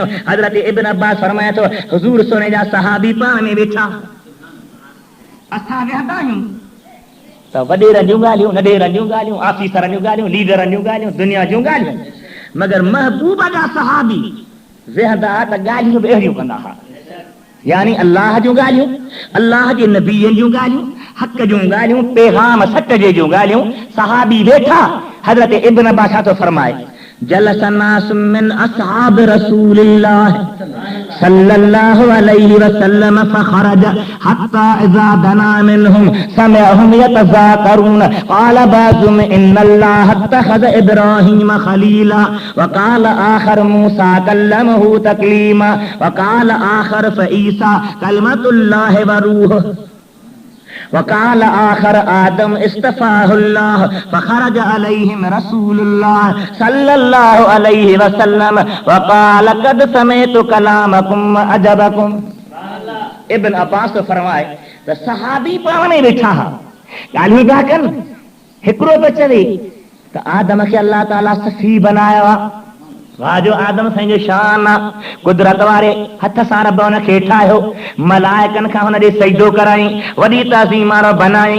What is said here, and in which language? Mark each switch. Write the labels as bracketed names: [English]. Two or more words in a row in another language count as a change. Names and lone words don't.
[Sindhi] हज़रत इब्न अब्बास फरमाए थो हुज़ूर सोने जा सहाबी पाण में वेठा, असां वेहंदा आहियूं त वॾेरनि जूं ॻाल्हियूं, नंढेरनि जूं ॻाल्हियूं, ऑफिसरनि जूं ॻाल्हियूं, लीडरनि जूं ॻाल्हियूं, दुनिया जूं ॻाल्हियूं। मगर महबूब जा सहाबी वेहंदा त ॻाल्हियूं बि अहिड़ियूं कंदा हुआ, यानी अल्लाह जूं ॻाल्हियूं, अल्लाह जे नबीअनि जूं ॻाल्हियूं, हक़ जूं ॻाल्हियूं, पैगाम सच जे जूं ॻाल्हियूं। सहाबी वेठा। हज़रत इब्न अब्बास छा थो फरमाए, [Arabic] جلس ناس من أصحاب رسول الله صلى الله عليه وسلم فخرج حتى إذا دنا منهم سمعهم يتذاكرون قال بعضهم إن الله اتخذ إبراهيم خليلا وقال آخر موسى كلمه تكليما وقال آخر فعيسى كلمة الله وروح وقال آخر آدم اصطفاه الله فخرج عليهم رسول الله صلى الله عليه وسلم وقال قد سمعت كلامكم عجبكم. [Sindhi] इब्न अब्बास तो फरमाए त सहाबी पाण में वेठा हा, ॻाल्हियूं पिया कनि। हिकिड़ो पियो चवे त आदम खे अल्लाह ताला सफ़ी बनायो आहे, वाह जो आदम साईं जो शान आहे, कुदरत वारे हथ सां रब हुनखे ठाहियो, मलाइकनि खां हुनजे सजदो कराई, वॾी तज़ीम वारो बनाई।